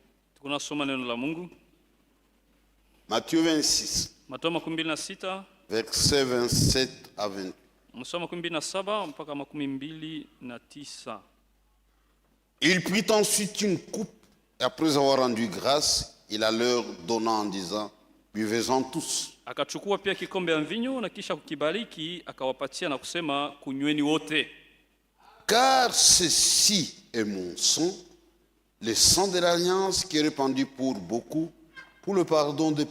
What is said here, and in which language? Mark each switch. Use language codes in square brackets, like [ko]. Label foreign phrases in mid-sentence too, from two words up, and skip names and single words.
[sw] Tunasoma neno la Mungu. [fr] Matthieu 26, [sw] Mathayo 26 [fr] verset 27 à 28. [sw] msoma 27 mpaka 29. [fr] Il prit ensuite une coupe et après avoir rendu grâce, il la leur donna en disant, buvez-en tous. [sw] Akachukua pia kikombe ya mvinyo na kisha kukibariki akawapatia na kusema kunyweni wote. [fr] Car ceci est mon sang, le sang de l'alliance qui est répandu pour beaucoup, pour le pardon des péchés.